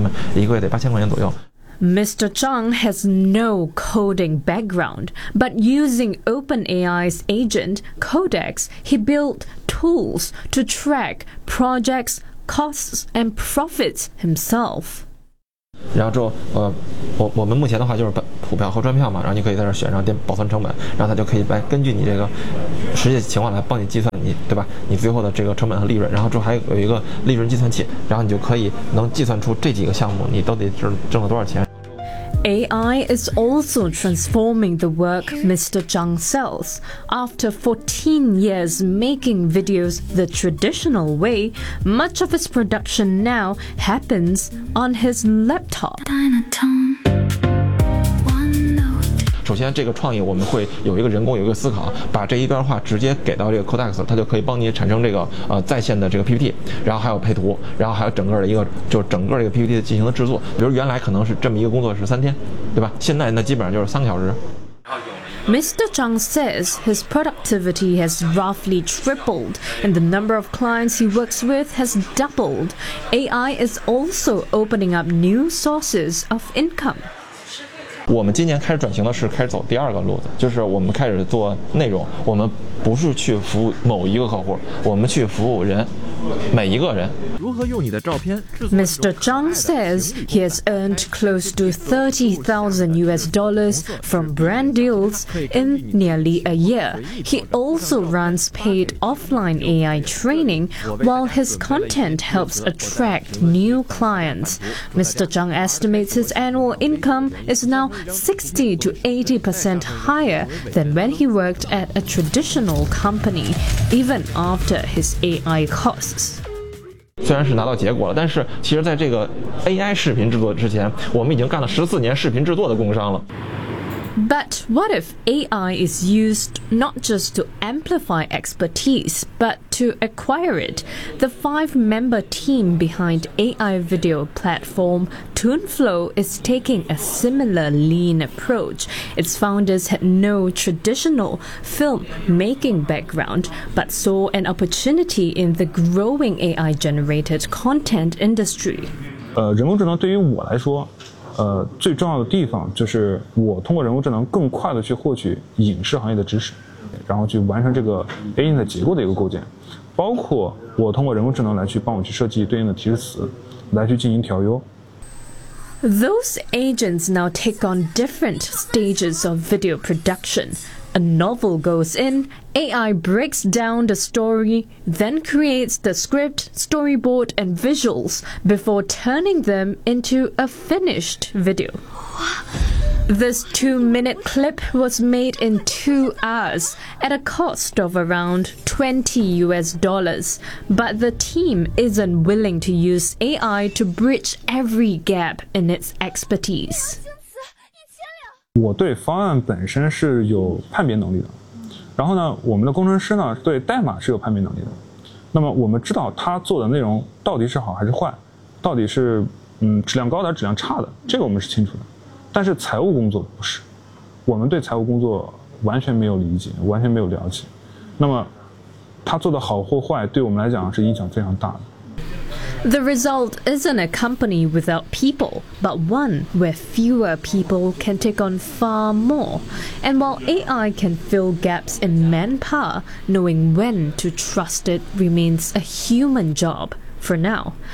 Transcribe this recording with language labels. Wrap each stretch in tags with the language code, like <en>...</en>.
<en>Mr. Zhang has no coding background, but using OpenAI's agent, Codex, he built tools to track projects, costs, and profits himself.</en> <zh>然后之后，我们目前的话就是把。股票后车票嘛，然后你可以在这选上电保存成本，然后它就可以来根据你这个实际情况来帮你计算你，对吧，你最后的这个成本和利润，然后之后还有一个利润计算器，然后你就可以能计算出这几个项目你到底是挣了多少钱。</zh> <en>AI is also transforming the work Mr. Zhang sells. After 14 years making videos the traditional way, much of his production now happens on his laptop.</en> <zh>首先这个创意我们会有一个人工有一个思考，把这一段话直接给到这个 Codex， 它就可以帮你产生这个在线的这个 PPT， 然后还有配图，然后还有整个的一个就整个这个 PPT 进行的制作。比如原来可能是这么一个工作是三天，对吧，现在那基本上就是三个小时。</zh> <en>Mr. Zhang says his productivity has roughly tripled and the number of clients he works with has doubled. AI is also opening up new sources of income.</en> <zh>我们今年开始转型的是开始走第二个路子，就是我们开始做内容，我们不是去服务某一个客户，我们去服务人，每一个人。如何用你的照片？</zh> <en>Mr. Zhang says he has earned close to $30,000 from brand deals in nearly a year. He also runs paid offline AI training, while his content helps attract new clients. Mr. Zhang estimates his annual income is now 60% to 80% higher than when he worked at a traditional company, even after his AI costs.</en> <zh>虽然是拿到结果了，但是其实在这个 AI 视频制作之前，我们已经干了14年视频制作的工商了。</zh> <en>But what if AI is used not just to amplify expertise, but to acquire it? The five-member team behind AI video platform TuneFlow is taking a similar lean approach. Its founders had no traditional film-making background, but saw an opportunity in the growing AI-generated content industry.</en> <zh>人工智能对于我来说最重要的地方就是我通过人工智能更快地去获取影视行业的知识，然后去完成这个 AI 的结构的一个构建，包括我通过人工智能来去帮我去设计对应的提示词，来去进行调优。</zh> <en>Those agents now take on different stages of video production. A novel goes in, AI breaks down the story, then creates the script, storyboard, and visuals before turning them into a finished video. This 2-minute clip was made in 2 hours at a cost of around $20, but the team isn't willing to use AI to bridge every gap in its expertise.</en> <zh>我对方案本身是有判别能力的，然后呢，我们的工程师呢对代码是有判别能力的。那么我们知道他做的内容到底是好还是坏，到底是质量高的还是质量差的，这个我们是清楚的。但是财务工作不是，我们对财务工作完全没有理解，完全没有了解。那么他做的好或坏对我们来讲是影响非常大的。</zh> <en>The result isn't a company without people, but one where fewer people can take on far more. And while AI can fill gaps in manpower, knowing when to trust it remains a human job for now.</en>